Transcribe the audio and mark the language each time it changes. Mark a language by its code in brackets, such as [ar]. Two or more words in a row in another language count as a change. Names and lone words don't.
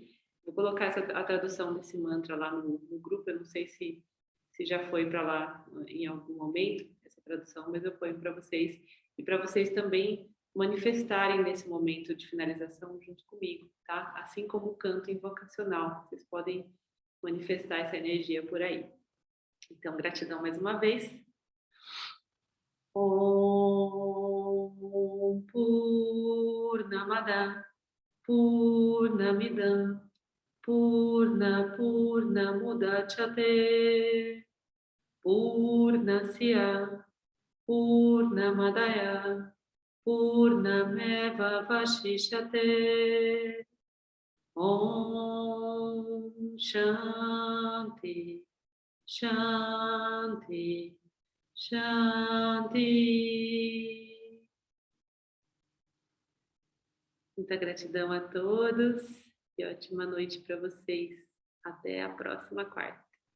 [pt] Vou colocar a tradução desse mantra lá no grupo, eu não sei se já foi para lá em algum momento, essa tradução, mas eu ponho para vocês, e para vocês também manifestarem nesse momento de finalização junto comigo, tá? Assim como o canto invocacional, vocês podem manifestar essa energia por aí. Então, gratidão mais uma vez. [sa] Om Purnamada Purnamidam Purnamudachyate Purnasya Purnamadaya Purnameva Vashishyate. Om Shanti Shanti Shanti. [pt] Muita gratidão a todos e ótima noite para vocês. Até a próxima quarta.